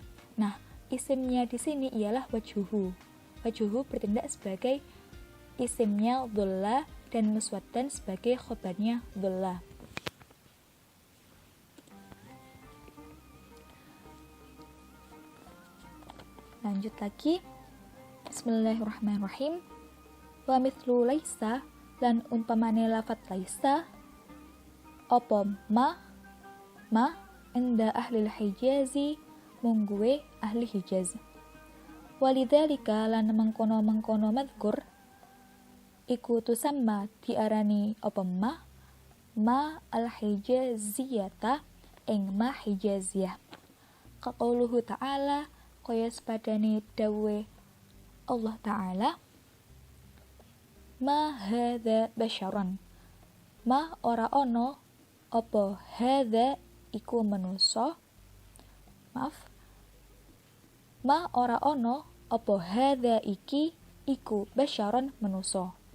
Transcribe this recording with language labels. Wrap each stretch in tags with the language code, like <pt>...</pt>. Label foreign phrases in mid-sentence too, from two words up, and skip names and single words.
<id>Nah, isimnya di sini ialah wajuhu. Wajuhu bertindak sebagai isimnya dhulla dan muswaddan sebagai khobarnya dhulla. Lanjut lagi.</id> <ar>Bismillahirrahmanirrahim. ومثل ليس,</ar> <jv>lan umpamane lafat laisa apa</jv> <ar>ما عند أهل الحجاز</ar> <jv>mungguwe ahli hijaz. Walidzalika lan mengkono madhkur iku tusamma diarani apa</jv> <ar>ما الحجازية</ar> <jv>ing ma hijaziyah.</jv> <ar>كقوله تعالى,</ar> <jv>kaya sepadane dawe Allah Ta'ala,</jv> <ar>ما هذا بشرا,</ar> <jv>ma ora ono apa hadza iku manusa, ma ora ono apa hadza iki iku basyaron manusa.</jv>